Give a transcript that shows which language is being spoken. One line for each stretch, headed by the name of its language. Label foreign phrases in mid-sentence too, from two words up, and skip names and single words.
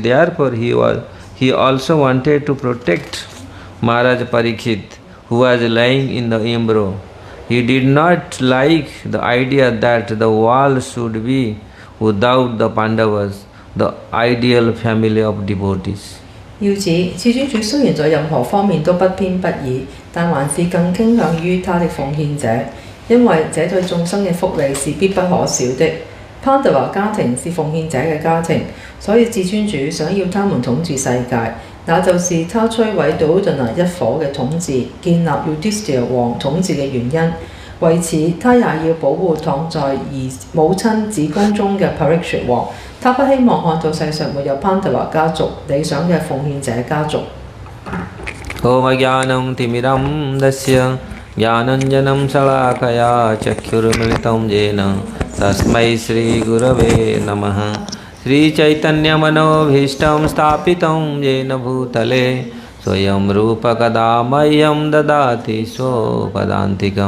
English: Therefore he also wanted to protect Maharaj Parikshit, who was lying in the embryo. He did not like the idea that the world should be without the Pandavas, the ideal family of devotees.
Cantonese: 要指至尊主雖然在任何方面都不偏不倚，但還是更傾向於他的奉獻者，因為這對眾生嘅福利是必不可少的。Pandava 家庭是奉獻者嘅家庭，所以至尊主想要他們統治世界，那就是他摧毀Duryodhana一伙嘅統治，建立 Yudhishthira 王統治嘅原因。為此，他也要保護躺在母親子宮中嘅 Parikshit 王。他不希望看到世上沒有 Pandava 家族理想嘅奉獻者家族。
Sanskrit: ॐ अज्ञानम् तिमिरम् दस्य ज्ञानञ्जनं शलाकया चक्षुर्मिलितं येन तस्मै श्रीगुरवे नमः। श्रीचैतन्यमनोभीष्टं स्थापितं येन भूतले स्वयं रूपकदा मह्यं ददाति स्वपदान्तिकं।